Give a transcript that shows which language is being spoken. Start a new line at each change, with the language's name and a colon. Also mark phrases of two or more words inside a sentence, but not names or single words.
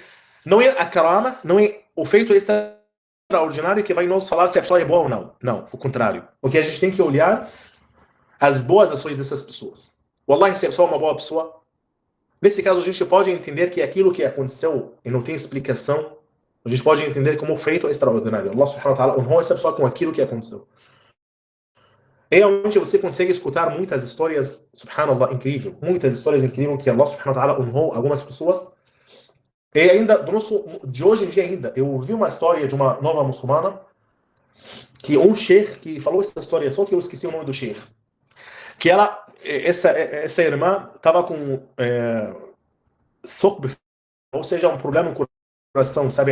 Portuguese: Não é a karama, não é o feito extraordinário que vai nos falar se a pessoa é boa ou não. Não, o contrário. O que a gente tem que olhar as boas ações dessas pessoas. Wallahi, se a pessoa é uma boa pessoa, nesse caso a gente pode entender que aquilo que aconteceu e não tem explicação, a gente pode entender como feito extraordinário.
Arabic: الله سبحانه وتعالى
Portuguese: honrou essa pessoa com aquilo que aconteceu. Realmente você consegue escutar muitas histórias, subhanallah, incrível, muitas histórias incríveis que
Arabic: الله سبحانه وتعالى
Portuguese: honrou algumas pessoas. E ainda, de hoje em dia ainda, eu ouvi uma história de uma nova muçulmana, que um sheikh que falou essa história, só que eu esqueci o nome do sheikh, que essa irmã estava com ou seja, um problema no coração, sabe?